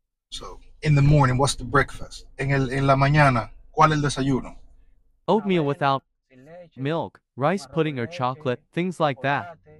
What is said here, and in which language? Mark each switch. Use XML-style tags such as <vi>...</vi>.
<en>So, in the morning, what's the breakfast?</en> <es>En la mañana, ¿cuál es el desayuno?</es> <en>Oatmeal without milk, rice pudding or chocolate, things like that.</en>